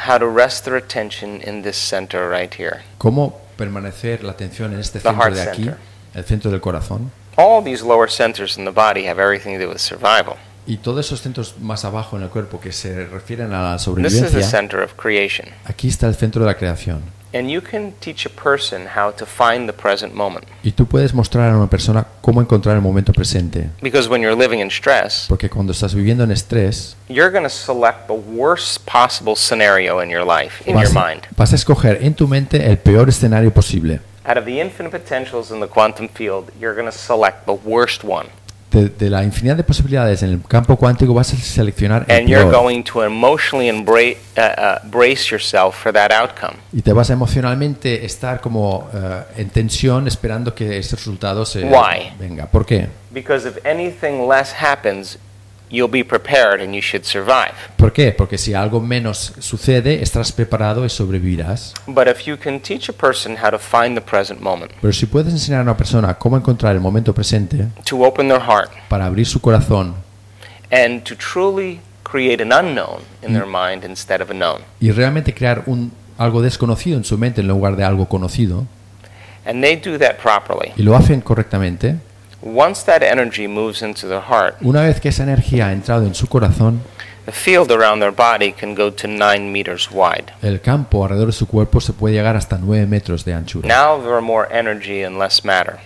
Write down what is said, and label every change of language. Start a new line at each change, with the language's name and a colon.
English: how to rest their attention in this center right here,
Spanish: cómo permanecer la atención en este centro de aquí, el centro del corazón,
English: all these lower centers in the body have everything to do with survival.
Spanish: Y todos esos centros más abajo en el cuerpo que se refieren a la sobrevivencia,
English: this is the center of creation.
Spanish: Aquí está el centro de la creación.
English: And you can teach a person how to find the present moment.
Spanish: Y tú puedes mostrar a una persona cómo encontrar el momento presente.
English: Because when you're living in stress,
Spanish: porque cuando estás viviendo en estrés,
English: you're going to select the worst possible scenario in your life, in your mind.
Spanish: Vas a escoger en tu mente el peor escenario posible.
English: Out of the infinite potentials in the quantum field, you're going to select the worst one.
Spanish: De la infinidad de posibilidades en el campo cuántico vas a seleccionar el peor.
English: And you're going to emotionally brace yourself for that outcome.
Spanish: Y te vas a emocionalmente estar como en tensión esperando que ese resultado se
English: Why?
Spanish: Venga. ¿Por qué?
English: Because if anything less happens, you'll be prepared and you should survive.
Spanish: ¿Por qué? Porque si algo menos sucede, estarás preparado y sobrevivirás.
English: But if you can teach a person how to find the present moment.
Spanish: Pero si puedes enseñar a una persona cómo encontrar el momento presente.
English: To open their heart.
Spanish: Para abrir su corazón.
English: And to truly create an unknown in their mind instead of a known.
Spanish: Y realmente crear algo desconocido en su mente en lugar de algo conocido.
English: And they do that properly.
Spanish: Y lo hacen correctamente.
English: Once that energy moves into their heart,
Spanish: una vez que esa energía ha entrado en su corazón,
English: the field around their body can go to 9 meters wide.
Spanish: El campo alrededor de su cuerpo se puede llegar hasta 9 metros de anchura.
English: Now there are more energy and less matter.